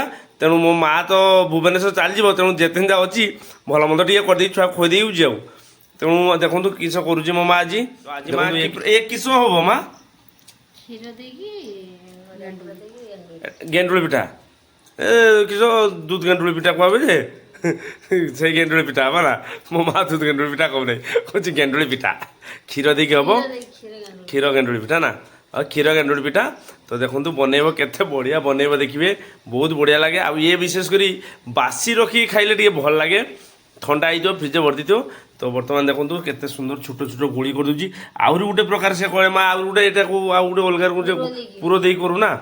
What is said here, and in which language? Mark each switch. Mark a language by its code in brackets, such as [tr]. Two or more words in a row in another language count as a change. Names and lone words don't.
[or] ତେଣୁ ମୋ ମା' ତ ଭୁବନେଶ୍ୱର ଚାଲିଯିବ, ତେଣୁ ଯେତେ ଯା ଅଛି ଭଲ ମନ୍ଦ ଟିକେ କରିଦେଇ ଛୁଆ ଖୋଇ ଦେଇଉଛି ଆଉ। ତେଣୁ ଦେଖନ୍ତୁ କିସ କରୁଛି ମୋ ମା' ଆଜି। ଆଜି ମା' ଏ କିସ ହବ ମା? କ୍ଷୀର ଦେଇକି ଗେଣ୍ଡୁଳି ପିଠା। ଏ କିସ ଦୁଧ ଗେଣ୍ଡୁଳି ପିଠା ଖୁଆବେ ଯେ ସେଇ ଗେଣ୍ଡୁଳି ପିଠା ହବା ନା। ମୋ ମା' ଦୁଧ ଗେଣ୍ଡୁଳି ପିଠା କହୁ ନାହିଁ, କହୁଛି ଗେଣ୍ଡୁଳି ପିଠା। କ୍ଷୀର ଦେଇକି ହବ କ୍ଷୀର ଗେଣ୍ଡୁଳି ପିଠା ନା, ଆଉ କ୍ଷୀର ଗେଣ୍ଡୁଳି ପିଠା। ତ ଦେଖନ୍ତୁ ବନେଇବ, କେତେ ବଢ଼ିଆ ବନେଇବ ଦେଖିବେ, ବହୁତ ବଢ଼ିଆ ଲାଗେ। ଆଉ ଇଏ ବିଶେଷ କରି ବାସି ରଖିକି ଖାଇଲେ ଟିକେ ଭଲ ଲାଗେ। ଥଣ୍ଡା ହେଇଥିବ ଫ୍ରିଜ୍ରେ ଭରିଦେଇଥିବ। ତ ବର୍ତ୍ତମାନ ଦେଖନ୍ତୁ କେତେ ସୁନ୍ଦର ଛୋଟ ଛୋଟ ଗୁଳି କରିଦେଉଛି। ଆହୁରି ଗୋଟେ ପ୍ରକାର ସେ କହେ ମା' ଆହୁରି ଗୋଟେ ଏଇଟାକୁ ଆଉ ଗୋଟେ ଅଲଗା ପୁର ଦେଇକି କରୁ ନା।